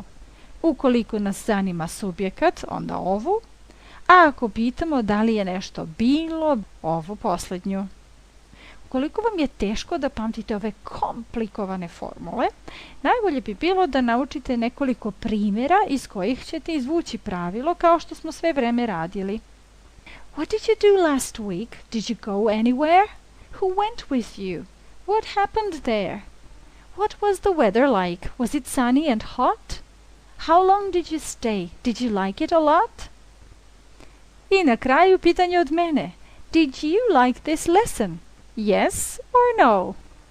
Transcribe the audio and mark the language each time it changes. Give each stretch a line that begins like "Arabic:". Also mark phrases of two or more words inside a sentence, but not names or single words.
Bosnian: Ukoliko nas zanima subjekat, onda ovu, a ako pitamo da li je nešto bilo, ovu posljednju. Ukoliko vam je teško da pamtite ove komplikovane formule, najbolje bi bilo da naučite nekoliko primjera iz kojih ćete izvući pravilo kao što smo sve vreme radili.
English: What did you do last week? Did you go anywhere? Who went with you? What happened there? What was the weather like? Was it sunny and hot? How long did you stay? Did you like it a lot?
Bosnian: I na kraju pitanje od mene.
English: Did you like this lesson? Yes or no?